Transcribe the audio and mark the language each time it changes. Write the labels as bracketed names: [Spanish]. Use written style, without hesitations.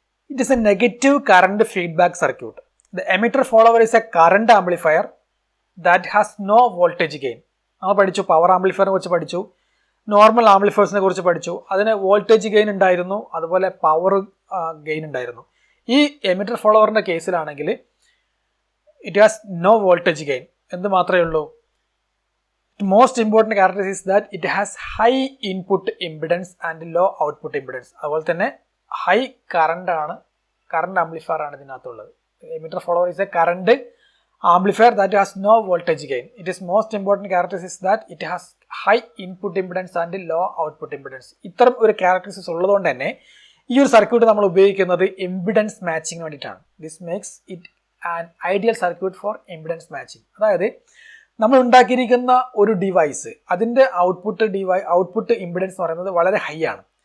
[English] It is a negative current feedback circuit. The emitter follower is a current amplifier that has no voltage gain. [Malayalam] നമ്മൾ പഠിച്ചു, power ആംപ്ലിഫയറിനെ കുറിച്ച് പഠിച്ചു, normal ആംപ്ലിഫയേഴ്സിനെ കുറിച്ച് പഠിച്ചു. അതിന് വോൾട്ടേജ് ഗെയിൻ ഉണ്ടായിരുന്നു, അതുപോലെ പവർ ഗെയിൻ ഉണ്ടായിരുന്നു. ഈ emitter ഫോളോവറിന്റെ കേസിലാണെങ്കിൽ [English] It has no voltage gain. [Malayalam] എന്ത് മാത്രമേ ഉള്ളൂ? [English] Most important characteristics is that it has high input impedance and low output impedance. [Malayalam] അതുപോലെ തന്നെ ഹൈ കറണ്ട് ആംപ്ലിഫയർ ആണ് ഇതിനകത്തുള്ളത്. [English] Emitter follower is a current amplifier that has no voltage gain. It is most important characteristics that it has high input impedance and low output impedance. [Malayalam] ഇത്തരം ഒരു characteristics ഉള്ളതുകൊണ്ട് തന്നെ ഈ ഒരു circuit നമ്മൾ ഉപയോഗിക്കുന്നത് impedance matching വേണ്ടിയിട്ടാണ്. [English] This makes it an ideal circuit for impedance matching. [Malayalam] അതായത് നമ്മൾ ഉണ്ടാക്കിയിരിക്കുന്ന ഒരു ഡിവൈസ്, അതിൻ്റെ ഔട്ട്പുട്ട് ഇംപിഡൻസ് എന്ന് പറയുന്നത് വളരെ ഹൈ ആണ്.